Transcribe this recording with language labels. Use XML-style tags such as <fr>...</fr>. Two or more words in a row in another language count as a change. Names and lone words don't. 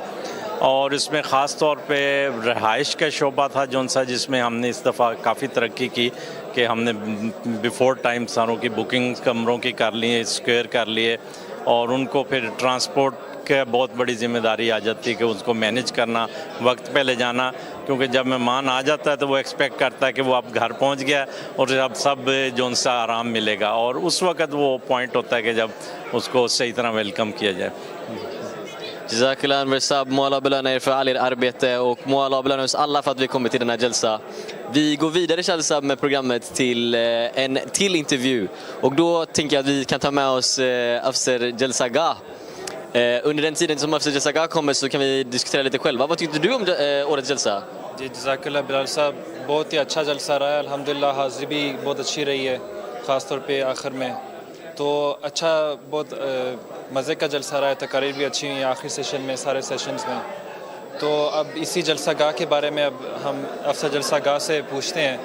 <ur>اور اس میں خاص طور پہ رہائش کا شعبہ تھا جون سا، جس میں ہم نے اس دفعہ کافی ترقی کی کہ ہم نے</ur> <en>before time</en> <ur>ساروں کی بکنگ کمروں کی کر لی ہے، سکوائر کر لیے اور ان کو پھر ٹرانسپورٹ کا بہت بڑی ذمہ داری آ جاتی ہے کہ اس کو مینیج کرنا، وقت پہ لے جانا، کیونکہ جب مہمان آ جاتا ہے تو وہ ایکسپیکٹ کرتا ہے کہ وہ اب گھر پہنچ گیا اور اب سب جون سا آرام ملے گا اور اس وقت وہ پوائنٹ ہوتا ہے کہ جب اس کو صحیح طرح ویلکم کیا جائے.</ur> <sv>Jazakallah Anwar Saib, må Allah belöna er för all er arbete och må Allah belöna oss alla för att vi kommer till den här Jalsa. Vi går vidare Jalsa med programmet till en till intervju och då tänker jag att vi kan ta med oss Afsar Jalsaga. Under den tiden som Afsar Jalsaga kommer så kan vi diskutera lite själva. Vad tyckte du om årets Jalsa?</sv> <ur>جی جزاک اللہ بلال صاحب، بہت ہی اچھا جلسہ رہا ہے الحمدللہ. حاضری بھی بہت اچھی رہی ہے، خاص طور پہ آخر میں تو اچھا، بہت مزے کا جلسہ رہا ہے. تقاریر بھی اچھی ہوئی آخری سیشن میں، سارے سیشنز میں۔ تو اب اسی جلسہ گاہ کے بارے میں اب ہم افسر جلسہ گاہ سے پوچھتے ہیں.</ur>